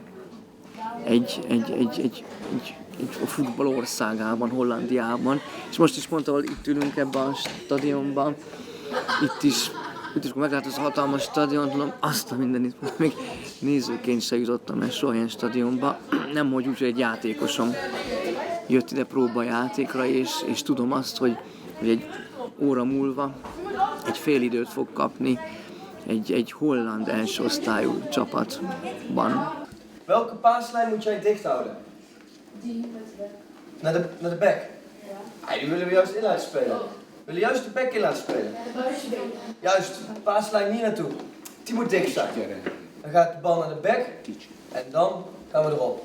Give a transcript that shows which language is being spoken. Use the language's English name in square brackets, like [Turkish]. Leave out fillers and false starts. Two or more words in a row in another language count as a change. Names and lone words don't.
[Hungarian] egy a futball országában, Hollandiában, és most is pont, ahol itt ülünk ebben a stadionban, itt is meglátod az hatalmas stadiont, mondom, azt a mindenit, még nézőként se jutottam el soha ilyen stadionba, nem hogy úgy, hogy egy játékosom jött ide próbajátékra, és tudom azt, hogy egy óra múlva egy fél időt fog kapni egy holland első osztályú csapatban. [Dutch] Welke paaslijn moet jij dicht houden? Naar de bek? Ja. Die willen we juist in laten spelen. We willen juist de bek in laten spelen. Juist, paaslijn hier naartoe. Die moet dicht zijn. Dan gaat de bal naar de bek en dan gaan we erop.